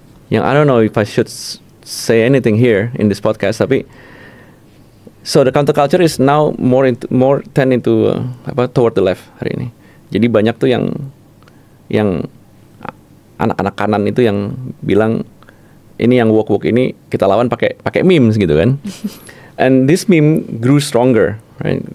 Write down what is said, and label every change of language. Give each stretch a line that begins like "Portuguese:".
English: Yang I don't know if I should say anything here in this podcast, tapi so the counterculture is now more tend into toward the left
Indonesian: hari ini. Jadi banyak tuh yang anak-anak kanan itu yang bilang ini yang woke ini kita lawan pakai memes gitu kan.
English: And this meme grew stronger, right?